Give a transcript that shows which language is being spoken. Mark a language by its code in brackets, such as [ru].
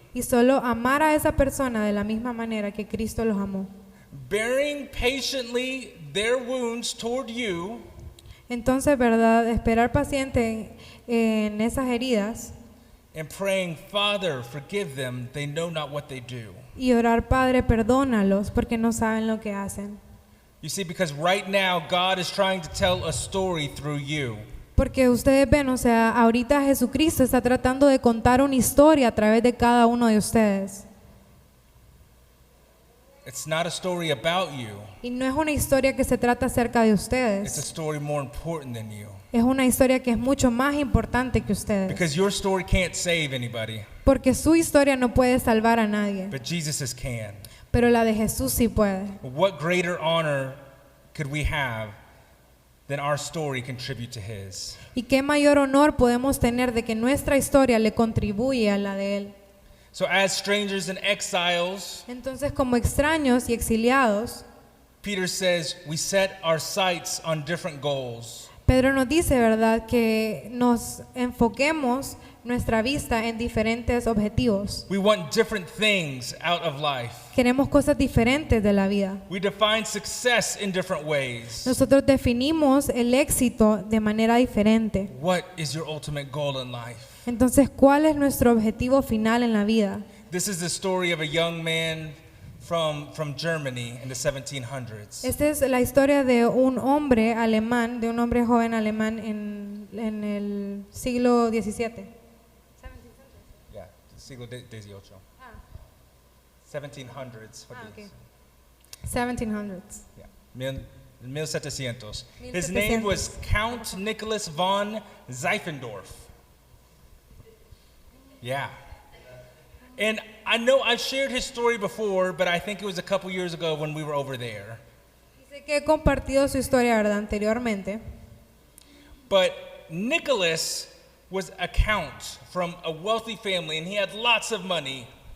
[es] y solo amar a esa persona de la misma manera que Cristo los amó. [en] Bearing patiently their wounds toward you [es] Entonces, ¿verdad? Esperar paciente en esas heridas [en] and praying, Father, forgive them, they know not what they do. [es] y orar, Padre, perdónalos porque no saben lo que hacen. [en] You see, because right now God is trying to tell a story through you. [es] Porque ustedes ven, o sea, ahorita Jesucristo está tratando de contar una historia a través de cada uno de ustedes. [en] It's not a story about you. [es] Y no es una historia que se trata acerca de [en] It's a [es] ustedes. [en] story more important than you. [es] Es una historia que es mucho más importante que ustedes. [en] Because your story can't save anybody, [es] Porque su historia no puede salvar a nadie, [en] but Jesus' can. [es] pero la de Jesús sí puede. [en] What greater honor could we have than our story contribute to his? [es] Y qué mayor honor podemos tener de que nuestra historia le contribuye a la de Él. [en] So as strangers and exiles, [es] Entonces, como extraños y exiliados, [en] Peter says we set our sights on different goals. [es] Pedro nos dice, ¿verdad?, que nos enfoquemos nuestra vista en diferentes objetivos. [en] We want different things out of life. [es] Queremos cosas diferentes de la vida. [en] We define success in different ways. [es] Nosotros definimos el éxito de manera diferente. [en] What is your ultimate goal in life? [es] Entonces, ¿cuál es nuestro objetivo final en la vida? [en] This is the story of a young man from Germany in the 1700s. [es] Esta es la historia de un hombre alemán, de un hombre joven alemán en el siglo XVII. [en] Yeah, [es] siglo XVIII. [en] 1700s. What okay. is- 1700s. Yeah, 1700. His name was Count Nicholas von Zyfendorf. Yeah. And I know I've shared his story before, but I think it was a couple years ago when we were over there. [es] Sé que he compartido su historia, ¿verdad? Anteriormente. [en] But Nicholas was a count from a wealthy family, and he had lots of money.